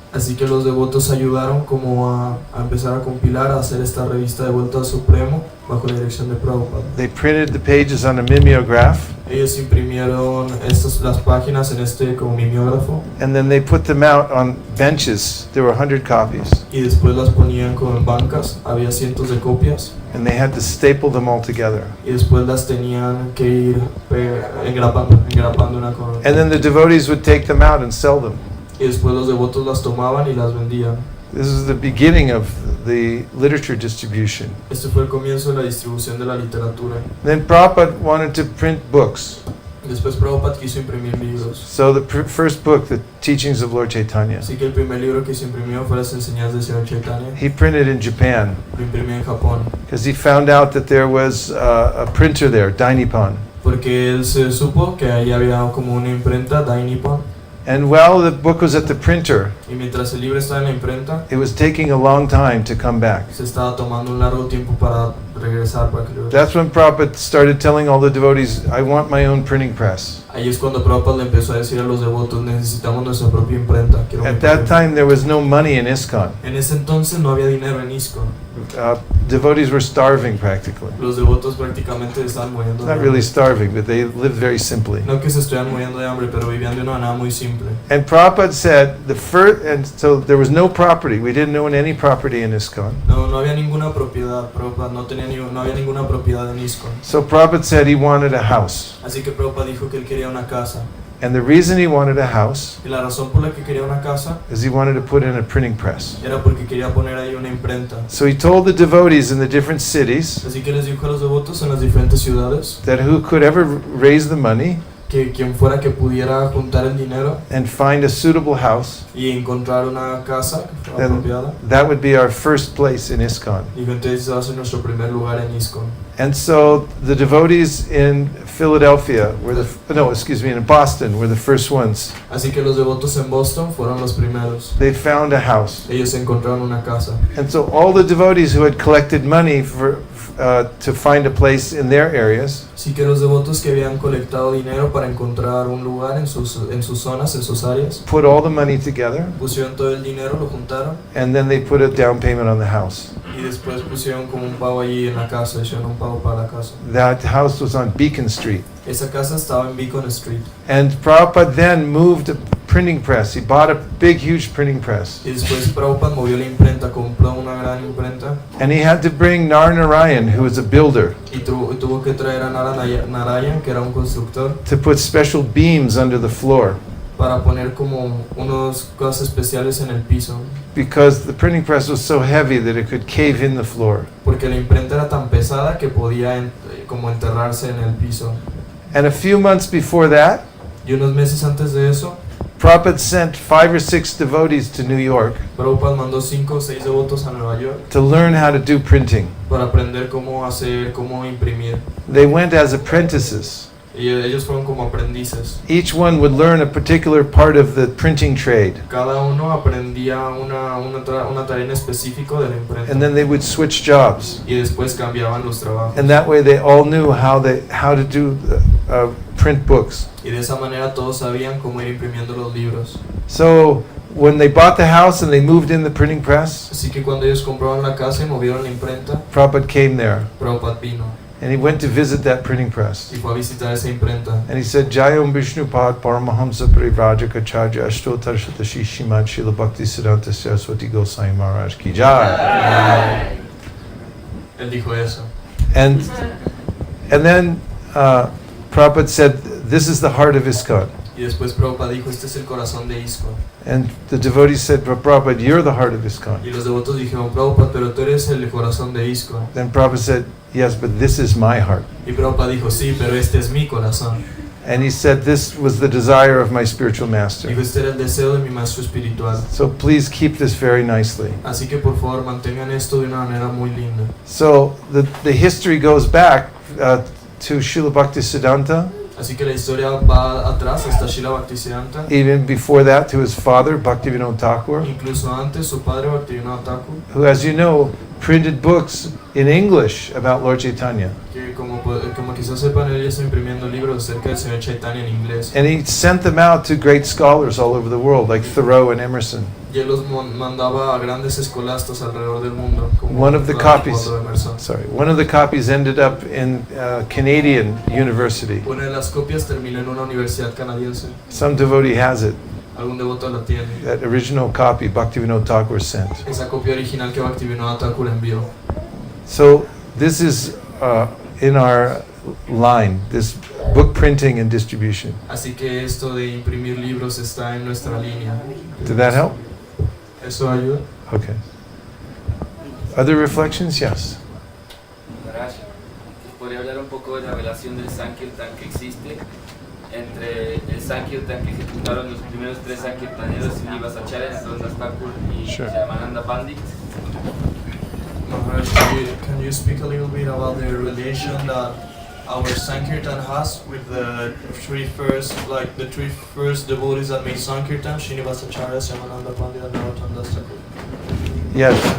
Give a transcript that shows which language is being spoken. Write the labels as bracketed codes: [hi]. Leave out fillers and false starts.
[es] Así que los devotos ayudaron como a empezar a compilar, a hacer esta revista de Vuelta al Supremo bajo la dirección de Prabhupada. [en] They printed the pages on a mimeograph, [es] Ellos imprimieron las páginas en este como mimeógrafo [en] and then they put them out on benches. There were 100 copies, [es] y después las ponían como en bancas, había cientos de copias [en] and they had to staple them all together. [es] y después las tenían que ir engrapando una con otra. [en] And then the devotees would take them out and sell them. [es] Y después los devotos las tomaban y las vendían. [en] This is the beginning of the literature distribution. [es] Este fue el comienzo de la distribución de la literatura. [en] Then Prabhupada wanted to print books. [es] Después Prabhupada quiso imprimir libros. [en] So the first book, The Teachings of Lord Chaitanya, [es] Así que el primer libro que se imprimió fue Las Enseñanzas del Señor Chaitanya. [en] he printed in Japan [es] Lo imprimió en Japón. [en] because he found out that there was a printer there, Dainippon. [es] Porque él se supo que ahí había como una imprenta, Dainippon. [en] And while the book was at the printer, [es] Y mientras el libro estaba en la imprenta, [en] it was taking a long time to come back. [es] se estaba tomando un largo tiempo para regresar para que lo... [en] That's when Prabhupada started telling all the devotees, I want my own printing press. [es] Ahí es cuando Prabhupada le empezó a decir a los devotos, necesitamos nuestra propia imprenta. Quiero mi [en] At [es] propia [en] that time, there was no money in ISKCON. [es] En ese entonces no había dinero en ISKCON. [en] Devotees were starving practically. [es] Los devotos prácticamente estaban muriendo de [en] Not [es] hambre. [en] really starving, but they lived very simply. [es] No que se estuvieran muriendo de hambre, pero vivían de una manera muy simple. [en] And Prabhupada said, and so there was no property. We didn't own any property in ISKCON. [es] No había ninguna propiedad, Prabhupada no había ninguna propiedad en ISKCON. [en] So Prabhupada said he wanted a house. [es] Así que Prabhupada dijo que él quería una casa. [en] And the reason he wanted a house [es] Y la razón por la que quería una casa [en] is he wanted to put in a printing press. [es] era porque quería poner ahí una imprenta. [en] So he told the devotees in the different cities [es] Así que les dijo a los devotos en las diferentes ciudades [en] that who could ever raise the money [es] que quien fuera que pudiera juntar el dinero [en] and find a suitable house, [es] y encontrar una casa que fuera [en] then [es] apropiada. [en] that would be our first place in ISKCON. [es] Dijo, entonces va a ser nuestro primer lugar en ISKCON. [en] And so the devotees in Philadelphia were in Boston were the first ones. [es] Así que los devotos en Boston fueron los primeros. [en] They found a house. [es] Ellos encontraron una casa. [en] And so all the devotees who had collected money to find a place in their areas [es] Así que los devotos que habían colectado dinero para encontrar un lugar en sus zonas, en sus áreas, [en] put all the money together, [es] pusieron todo el dinero, lo juntaron [en] and then they put a down payment on the house. [es] y después pusieron como un pago allí en la casa, hicieron un pago para la casa. [en] That house was on Beacon Street. [es] Esa casa estaba en Beacon Street. [en] And Prabhupada then moved a printing press. He bought a big, huge printing press. [es] Y después Prabhupada movió la imprenta, compró una gran imprenta [en] And he had to bring Narnarayan, who was a builder, [es] y tuvo que traer a Narayan, que era un constructor, [en] to put special beams under the floor, [es] para poner como unas cosas especiales en el piso, [en] because the printing press was so heavy that it could cave in the floor. [es] porque la imprenta era tan pesada que podía como enterrarse en el piso. [en] And a few months before that, [es] Y unos meses antes de eso, [en] Prabhupada sent 5 or 6 devotees to New York [es] Prabhupada mandó 5 o 6 devotos a Nueva York [en] to learn how to do printing. [es] para aprender cómo hacer, cómo imprimir. [en] They went as apprentices. [es] Y ellos fueron como aprendices. [en] Each one would learn a particular part of the printing trade, [es] Cada uno aprendía una tarea en específico de la imprenta. [en] and then they would switch jobs. [es] Y después cambiaban los trabajos. [en] And that way they all knew how to do print books. [es] Y de esa manera todos sabían cómo ir imprimiendo los libros. [en] So when they bought the house and they moved in the printing press, [es] Así que cuando ellos compraron la casa y movieron la imprenta, [en] Prabhupada came there [es] Prabhupada vino [en] and he went to visit that printing press. [es] y fue a visitar esa imprenta. [en] And he said, [sa] Jayam Vishnupad Paramahamsa Parivrajaka Ashtotar Shatashi Shimad Srila Bhakti Siddhanta Saraswati Goswami Maharaj Ki Jai. [es] Él dijo eso. [en] And then Prabhupada said, this is the heart of ISKCON. [es] Y después Prabhupada dijo, este es el corazón de ISKCON. [en] And the devotees said, but Prabhupada, you're the heart of ISKCON. [es] Y los devotos dijeron, Prabhupada, pero tú eres el corazón de ISKCON. [en] Then Prabhupada said, yes, but this is my heart. [es] Y Prabhupada dijo, sí, pero este es mi corazón. [en] And he said, this was the desire of my spiritual master. [es] Dijo, este era el deseo de mi maestro espiritual. [en] So please keep this very nicely. [es] Así que por favor mantengan esto de una manera muy linda. [en] So the history goes back to Srila Bhakti Siddhanta, [es] Así que la historia va atrás hasta Srila Bhaktisiddhanta. [en] even before that to his father, Bhaktivinoda Thakur, [es] Incluso antes su padre Bhaktivinoda Thakur, [en] who, as you know, printed books in English about Lord Chaitanya. [es] que como quizás sepan, él ya está imprimiendo libros acerca del Señor Chaitanya en inglés. [en] And he sent them out to great scholars all over the world, like Thoreau and Emerson. [es] Y él los mandaba a grandes escolastas alrededor del mundo. Como [en] One of the copies, [es] Thoreau y Emerson. [en] one of the copies ended up in Canadian University. [es] Una de las copias terminó en una universidad canadiense. [en] Some devotee has it. [es] Algún devoto la tiene. [en] That original copy Bhaktivinoda Thakur sent. [es] Esa copia original que Bhaktivinoda Thakur envió. [en] So this is in our line, this book printing and distribution. [es] Así que esto de imprimir libros está en nuestra línea. [en] Did that help? [es] ¿Eso ayuda? [en] Okay. Other reflections? Yes. [es] Gracias. ¿Podría hablar un poco de la relación del Sankirtan que existe entre el Sankirtan que ejecutaron los primeros 3 Sankirtaneros, Vaisesika, Dasa Thakur y [en] Sure. [es] Shamananda Pandit? [en] Maharaj, can you speak a little bit about the relation that our Sankirtan has with the three first devotees that made Sankirtan, Srinivasacharya, Shamananda Pandit, and Narottam Das Thakur? Yes.